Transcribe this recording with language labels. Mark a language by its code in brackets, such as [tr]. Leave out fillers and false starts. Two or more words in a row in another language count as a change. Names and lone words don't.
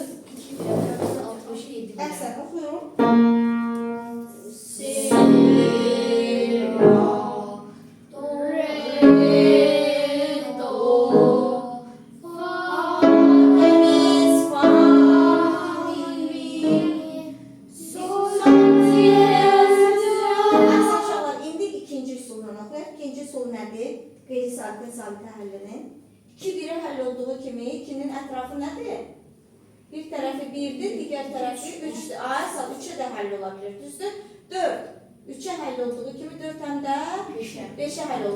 [az] 67. Əhsən, oxuyuruq. si, La, do, re, Do, fa, temiz, fa, mi, sol, diez, la. Əhsən uşaqlar, indi ikinci üsuldan oxuyaq. İkinci üsul nədir? Qeyri-sabitin sabitə həllinin. 2 1-ə həll olduğu kimi 2-nin ətrafı nədir? Bir tərəfi 1-dir, digər tərəfi 3-dür. Ay, sağ 3-ə də həll ola bilir, düzdür? 4. 3-ə həll olduğu kimi 4 həm də 5-ə həll olur.